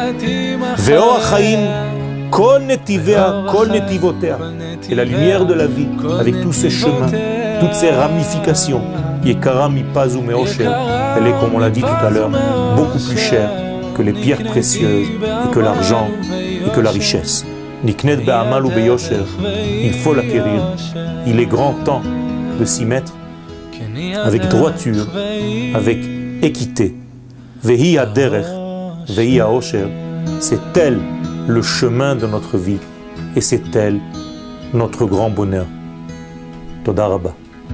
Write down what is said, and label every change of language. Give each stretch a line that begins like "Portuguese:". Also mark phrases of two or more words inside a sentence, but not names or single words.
French: Et la lumière de la vie, avec tous ses chemins, toutes ses ramifications, elle est, comme on l'a dit tout à l'heure, beaucoup plus chère que les pierres précieuses, et que l'argent, et que la richesse. Il faut l'acquérir. Il est grand temps de s'y mettre avec droiture, avec équité.
Hebrew: והיא הדרך, והיא האושר,
French: c'est elle le chemin de notre vie et c'est elle notre grand bonheur.
Hebrew: תודה רבה.